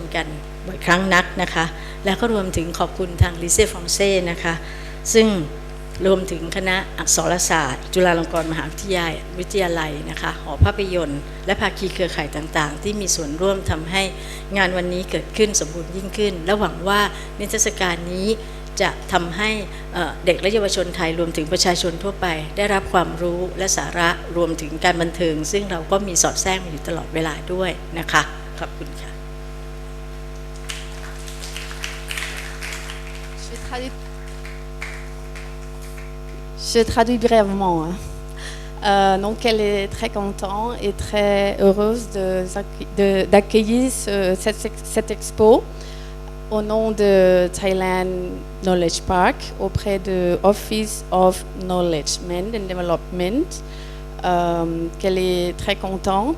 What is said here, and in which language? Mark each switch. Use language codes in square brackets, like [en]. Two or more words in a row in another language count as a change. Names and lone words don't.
[th] กันบ่อยครั้งนักนะคะแล้วก็รวมถึงขอบคุณทางลิเซ่ฟรองเซ่นะคะซึ่งรวมถึงคณะอักษรศาสตร์จุฬาลงกรณ์มหาวิทยาลัยนะคะหอภาพยนตร์และภาคีเครือข่ายต่างๆที่มีส่วนร่วมทำให้งานวันนี้เกิดขึ้นสมบูรณ์ยิ่งขึ้นและหวังว่านิทรรศการนี้จะทำให้เด็กและเยาวชนไทยรวมถึงประชาชนทั่วไปได้รับความรู้และสาระรวมถึงการบันเทิงซึ่งเราก็มีสอดแทรกมาอยู่ตลอดเวลาด้วยนะคะขอบคุณค่ะ [fr] Je traduis brièvement. Donc elle est très contente et très heureuse d'accueillir cette expo au nom de Thailand Knowledge Park auprès de Office of Knowledge and Development, qu'elle est très contente.